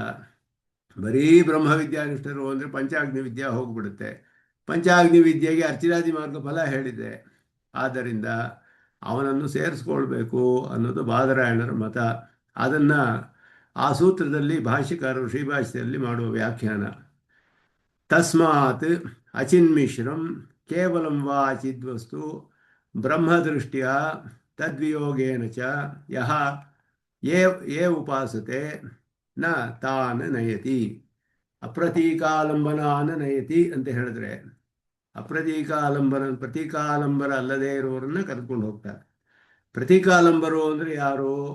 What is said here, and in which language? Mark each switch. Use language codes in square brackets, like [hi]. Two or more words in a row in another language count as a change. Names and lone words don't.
[kn] ಬರೀ ಬ್ರಹ್ಮವಿದ್ಯಾನಿಷ್ಠರು ಅಂದರೆ ಪಂಚಾಗ್ನಿ ವಿದ್ಯೆ ಹೋಗ್ಬಿಡುತ್ತೆ. ಪಂಚಾಗ್ನಿ ವಿದ್ಯೆಗೆ ಅರ್ಚಿರಾದಿ ಮಾರ್ಗ ಫಲ ಹೇಳಿದೆ, ಆದ್ದರಿಂದ ಅವನನ್ನು ಸೇರಿಸ್ಕೊಳ್ಬೇಕು ಅನ್ನೋದು ಬಾದರಾಯಣರ ಮತ. ಅದನ್ನು ಆ ಸೂತ್ರದಲ್ಲಿ ಭಾಷ್ಯಕಾರರು ಶ್ರೀಭಾಷ್ಯದಲ್ಲಿ ಮಾಡುವ ವ್ಯಾಖ್ಯಾನ. [sa] ತಸ್ಮಾತ್ ಅಚಿನ್ಮಿಶ್ರಂ ಕೇವಲಂ ವಾ ಚಿದ್ವಸ್ತು ಬ್ರಹ್ಮದೃಷ್ಟ್ಯ ತದ್ವಿಯೋಗೇನ ಚ ಯಹ ಯೇ ಉಪಾಸತೆ ನ ತಾನ್ ನಯತಿ. ಅಪ್ರತೀಕಾಲಂಬನಾನ ನಯತಿ [kn] ಅಂತ ಹೇಳಿದ್ರೆ ಪ್ರತೀಕಾಲಂಬರ ಅಲ್ಲದೇ ಇರೋರನ್ನ ಕರೆದುಕೊಂಡು ಹೋಗ್ತಾರೆ. ಪ್ರತೀಕಾಲಂಬರು ಅಂದರೆ ಯಾರು?